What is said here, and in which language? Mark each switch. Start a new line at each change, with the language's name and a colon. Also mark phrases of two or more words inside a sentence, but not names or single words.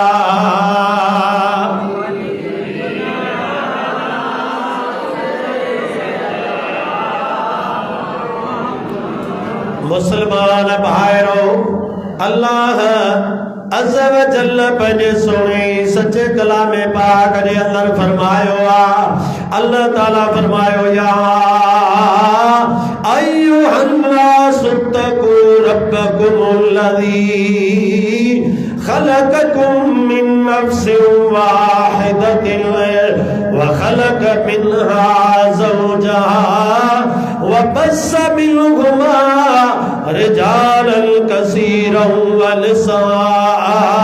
Sindhi: मुसलमान भाइरो,
Arabic: الله عز وجل
Sindhi: पंहिंजे सोणे सचे कलाम पाक जे अंदर फरमायो आहे, अल्लाह ताला फरमायो या
Arabic: أيها الناس اتقوا ربكم الذي خلقكم من نفس واحدة وخلق منها زوجها وبث منهما رجالا كثيرا ونساء